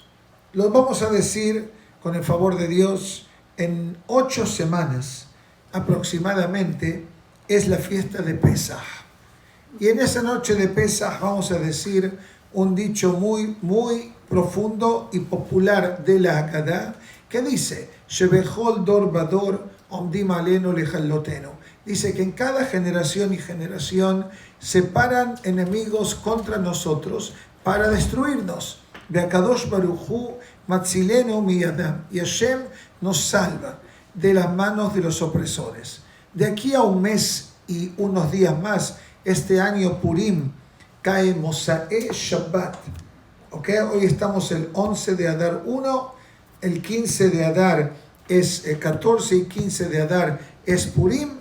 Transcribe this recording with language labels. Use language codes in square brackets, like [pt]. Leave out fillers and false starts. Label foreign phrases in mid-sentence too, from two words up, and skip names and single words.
[es] Lo vamos a decir con el favor de Dios en 8 semanas aproximadamente es la fiesta de Pesaj. Y en esa noche de Pesaj vamos a decir un dicho muy profundo y popular de la Haggadah que dice [he] שבכל דור ודור עומדים עלינו לכלותנו. [es] Dice que en cada generación y generación se paran enemigos contra nosotros para destruirnos. [he] והקדוש ברוך הוא מצילנו מידם. [es] Y Hashem nos salva de las manos de los opresores. De aquí a un mes y unos días más, este año Purim cae [he] מוצאי שבת. [es] ¿Okay? Hoy estamos el 11 de Adar 1, el 15 de Adar es 14 y 15 de Adar es Purim.